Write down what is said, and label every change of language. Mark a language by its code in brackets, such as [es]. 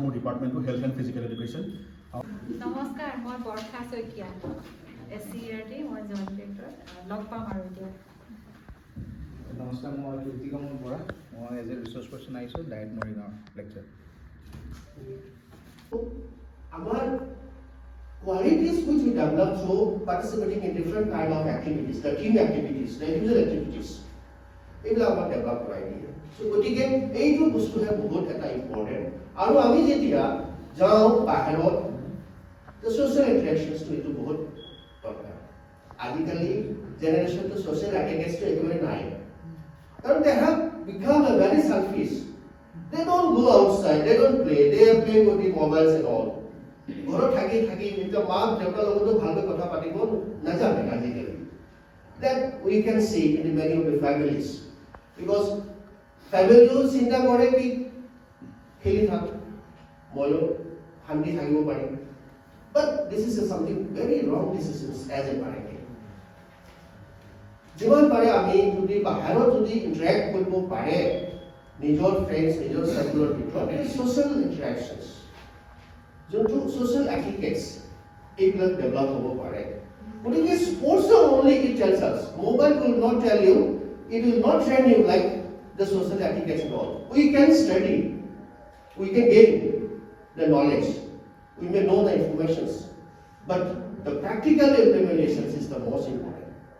[as] মোৰ ডিপাৰ্টমেণ্টটো health and physical education. নমস্কাৰ, মই বৰ্ষা শইকীয়া, SCRT, মই জইন ডিৰেক্টৰ। লগ পাম আৰু এতিয়া। নমস্কাৰ, মই কীৰ্তিকমল বৰা, মই এজ এ ৰিচোৰ্চ পাৰ্চন আহিছোঁ, diet Morigaon lecture. [en] Our qualities which we develop through participating in different kind of activities, the team activities, the individual activities, [as] এইবিলাক আমাৰ ডেভেলপ কৰাই দিয়ে। চ' গতিকে এইটো বস্তুহে বহুত এটা ইম্পৰ্টেণ্ট। আৰু আমি যেতিয়া যাওঁ বাহিৰত, ছ'চিয়েল ইণ্টাৰেকশ্যনছটো এইটো বহুত দৰকাৰ। আজিকালি জেনেৰেশ্যনটো ছ'চিয়েল এটেকেজটো একেবাৰে নাই, কাৰণ [en] they have become a very selfish. They don't go outside, they don't play, they are playing with the mobiles and all. [as] ঘৰত থাকি এতিয়া মাক দেউতাৰ লগতো ভালকৈ কথা পাতিব নাজানে আজিকালি। [en] That we can see in many of the families. [as] Because ফেমিলিও চিন্তা কৰে কি খেলি থাক, ময়ো শান্তি থাকিব পাৰিম। [en] But this is something very wrong decisions as a parent. [as] যিমান পাৰে আমি যদি বাহিৰত যদি ইণ্টাৰেক্ট কৰিব পাৰে নিজৰ ফ্ৰেণ্ডছ, নিজৰ চাৰ্কুলৰ ভিতৰত, ছ'চিয়েল ইণ্টাৰেকশ্যনছ, যোনটো ছ'চিয়েল এটিকেটছ, এইবিলাক ডেভেলপ হ'ব পাৰে। [en] গতিকে স্পৰ্টছৰ only it tells us, mobile will not tell you, it will not train you like the social etiquette and all. We can study, we can gain the knowledge, we may know the informations, but the practical implementations is the most important.